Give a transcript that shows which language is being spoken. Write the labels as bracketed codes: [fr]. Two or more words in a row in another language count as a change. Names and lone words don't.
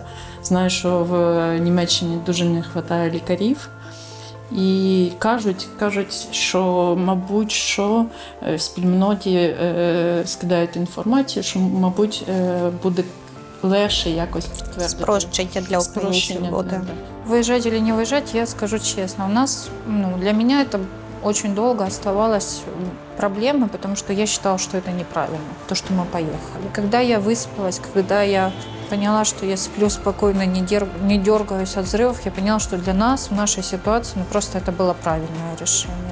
[uk] Знаю, що в Німеччині дуже не вистачає лікарів. І кажуть, що, мабуть, що в спільноті скидають інформацію, що, мабуть, буде легше якось підтвердити. Спрощення для українців буде. [ru] Выезжать или не выезжать, я скажу честно, у нас, для меня это очень долго оставалась проблемой, потому что я считала, что это неправильно, то, что мы поехали. Когда я выспалась, когда я поняла, что я сплю спокойно, не дергаюсь от взрывов, я поняла, что для нас, в нашей ситуации, просто это было правильное решение.